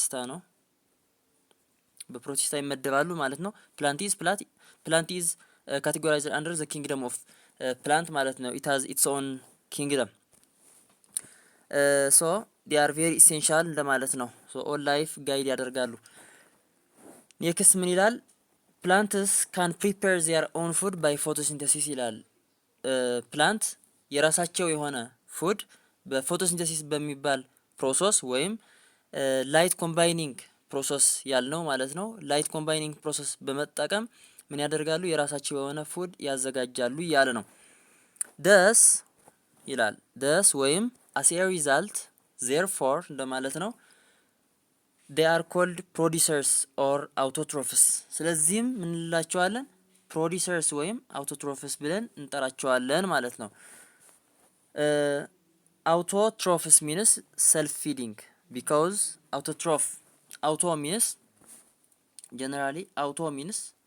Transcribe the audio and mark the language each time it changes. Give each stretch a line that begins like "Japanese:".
Amharic: ነው በፕሮቲስታ ይመደባሉ ማለት ነው።
English: plant is categorized under the kingdom of plant
Amharic: ማለት ነው።
English: it has its own kingdom so they are very essential
Amharic: እንደማለት ነው።
English: so all life guide
Amharic: ያደርጋሉ። ኔክስት ምን ይላል?
English: plants can prepare their own food by photosynthesis
Amharic: ይላል። ፕላንት የራሳቸው የሆነ ፉድ በፎቶሲንተሲስ በሚባል ፕሮሰስ ወይም ላይት ኮምባይኒንግ ፕሮሰስ ያልነው ማለት ነው። ላይት ኮምባይኒንግ ፕሮሰስ በመጠቀም ምን ያደርጋሉ? የራሳቸው የሆነ ፉድ ያዘጋጃሉ እያለ ነው። ደስ ይላል። ደስ ወይም
English: as a result therefore
Amharic: እንደማለት ነው።
English: they are called producers or autotrophs
Amharic: ስለዚህም ምን እንላቸዋለን?
English: producers ወይም autotrophs
Amharic: ብለን እንጠራቸዋለን ማለት ነው።
English: autotrophs means self feeding because auto means generally auto means